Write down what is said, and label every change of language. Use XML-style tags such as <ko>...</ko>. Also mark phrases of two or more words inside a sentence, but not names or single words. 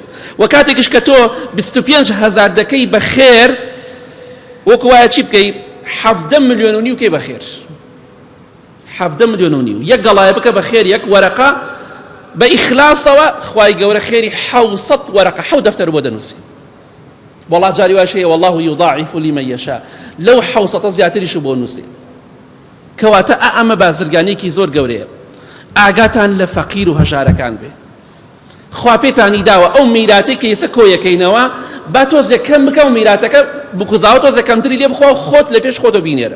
<ckb>و کاتێکش کە تۆ 25,000 دەکەی بە خێر، وەکو وایە چی بکەی؟ 17 ملیۆن و نیو بکەی بە خێر. 17 ملیۆن و نیو یەک گەڵایە بکە بە خێر، یەک وەرەقە بە ئیخلاسەوە، خوای گەورە خێری 700 وەرەقە، 7 دەفتەر بۆ دەنووسێ. والله جاری واشەیە</ckb> <ar>والله يضاعف لمن يشاء،</ar> <ckb>لەو 700 زیاتریش بۆ نووسێ. کەواتە ئەمە بازرگانێکی زۆر گەورەیە. ئاگاتان لە فەقیر و هەژارەکان بێ. خوا پێتانی داوە ئەو میراتەی کە ئێستا کۆیەکەینەوە با تۆزێک کەم بکە و میراتەکە بکوزاوە تۆزێک کەمتری لێ بخوا و خۆت لە پێش خۆتە بینێرە.</ckb>